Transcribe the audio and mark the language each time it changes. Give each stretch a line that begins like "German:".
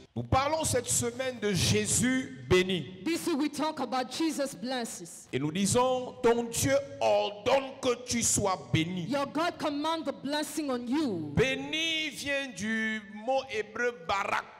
French: Parlons cette semaine de Jésus béni.
English: This week we talk about Jesus blesses.
French: Et nous disons, ton Dieu ordonne que tu sois béni.
English: Your God command the blessing on you.
French: Béni vient du mot hébreu barak.